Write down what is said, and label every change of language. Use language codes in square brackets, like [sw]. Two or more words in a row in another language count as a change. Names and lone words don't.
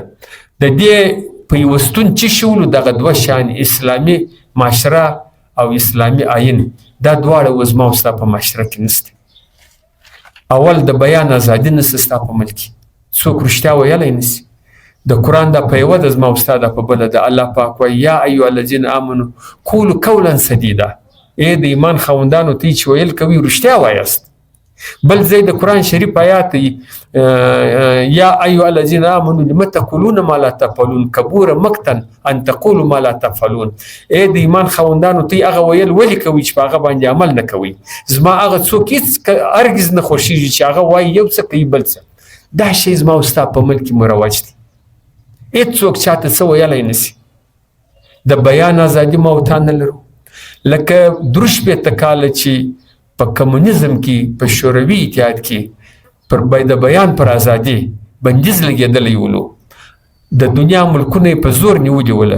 [ps] د دې پیوستون چې شولو دغه دوه شیان، اسلامي معاشره او اسلامي آیین، دا دواړه اوس زما او ستا په معاشره کې نشته. اول د بیان ازادي نشته ستا په ملک کې، څوک رښتیا ویلی نشي. د قرآن دا په یوه ده، زما او ستا دا په بله ده. الله پاک وایي [ar] یا ایها الذین آمنوا قولوا قولا سدیدا. ای د ایمان خاوندانو ته چې ویل کوي رښتیا وایاست. [ps] بل ځای د قرآن شریف آیات دی، [ar] یا ایها الذین آمنوا لم تقولون ما لا تفعلون [ps] کبور مقتا ان تقولوا ما لا تفعلون. ای د ایمان خاوندانو ته هغه ویل ولې کوي چې په هغه باندې عمل نه کوي. زما هغه څوک هېڅ هرګز نه خوښېږي چې هغه وایي یو څه کوي بل څه. دا شی زما او ستا په ملک کې مروج دی، هېڅوک چاته څه ویلی نشي. د بیان ازادي ما او تا نه لرو. لکه 3 کاله چې په کمونیزم کې، په شوروي اتحاد کې د بیان پر ازادي بندیز لګېدلی ولو، د دنیا ملکونه یې په زور نیولي وله.